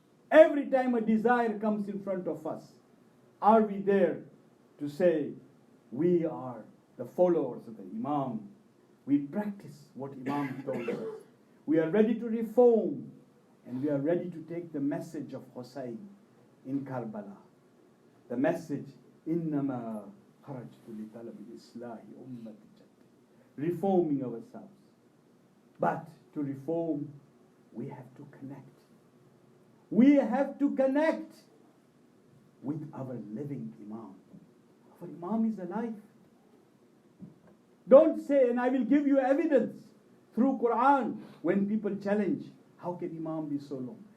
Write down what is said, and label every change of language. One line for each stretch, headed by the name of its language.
English: Every time a desire comes in front of us, are we there to say, we are the followers of the Imam? We practice what Imam told us. We are ready to reform, and we are ready to take the message of Hussein in Karbala. The message,
Arabic: إِنَّمَا خَرَجْتُ لِطَلَبِ الْإِصْلَاحِ أُمَّةِ جَدِّ.
English: Reforming ourselves. But to reform, we have to connect. We have to connect with our living Imam. Our Imam is alive. Don't say, and I will give you evidence through Quran when people challenge, how can Imam be so long?